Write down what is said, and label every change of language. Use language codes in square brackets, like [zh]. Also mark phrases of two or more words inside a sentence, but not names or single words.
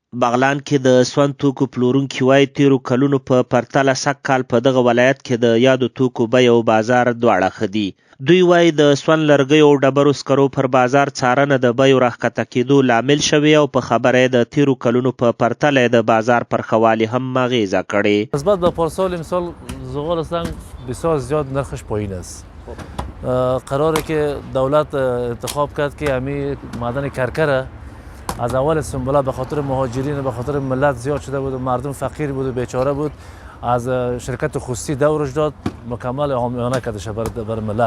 [ps] بغلان کې د سون توکو پلورونکي وایي تیرو کلونو په پرتله سږ کال په دغه ولایت کې د یادو توکو بیه او بازار دواړه ښه دي. دوی وایي د سون لرګیو او ډبرو سکرو پر بازار څارنه د بیو راښکته کېدو لامل شوی او په خبره یې د تیرو کلونو په پرتله د بازار پر ښه والي هم اغیزه کړې. [fa] نسبت به پارسال امسال زغال سنگ بسیار زیاد نرخش پایین است. قراره که دولت انتخاب کرد که همین معدن کرکره از اول سنبله به خاطر مهاجرین به خاطر ملت زیاد شده بود و مردم فقیر بود و بیچاره بود، از شرکت خصوصی دورش داد مکمل حامیانه کردش برای ملت.